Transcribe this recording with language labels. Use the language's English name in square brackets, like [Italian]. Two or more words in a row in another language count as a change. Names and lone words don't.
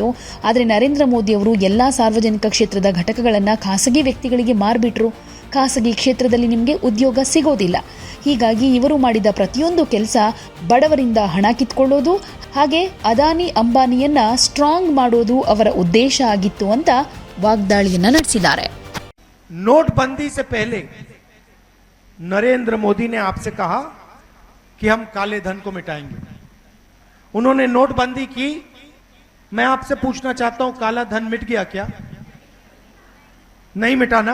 [Kannada] ಆದರೆ ನರೇಂದ್ರ ಮೋದಿ ಅವರು ಎಲ್ಲ ಸಾರ್ವಜನಿಕ ಕ್ಷೇತ್ರದ ಘಟಕಗಳನ್ನು ಖಾಸಗಿ ವ್ಯಕ್ತಿಗಳಿಗೆ ಮಾರ್ಬಿಟ್ರು. ಖಾಸಗಿ ಕ್ಷೇತ್ರದಲ್ಲಿ ನಿಮಗೆ ಉದ್ಯೋಗ ಸಿಗೋದಿಲ್ಲ. ಹೀಗಾಗಿ ಇವರು ಮಾಡಿದ ಪ್ರತಿಯೊಂದು ಕೆಲಸ ಬಡವರಿಂದ ಹಣ ಕಿತ್ಕೊಳ್ಳೋದು, ಹಾಗೆ ಅದಾನಿ ಅಂಬಾನಿಯನ್ನ ಸ್ಟ್ರಾಂಗ್ ಮಾಡೋದು ಅವರ ಉದ್ದೇಶ ಆಗಿತ್ತು ಅಂತ ವಾಗ್ದಾಳಿಯನ್ನ ನಡೆಸಿದ್ದಾರೆ. [Hindi] नोटबंदी से पहले नरेंद्र मोदी ने आपसे कहा कि हम काले धन को मिटाएंगे। उन्होंने नोटबंदी की। मैं आपसे पूछना चाहता हूं, काला धन मिट गया क्या? नहीं मिटाना?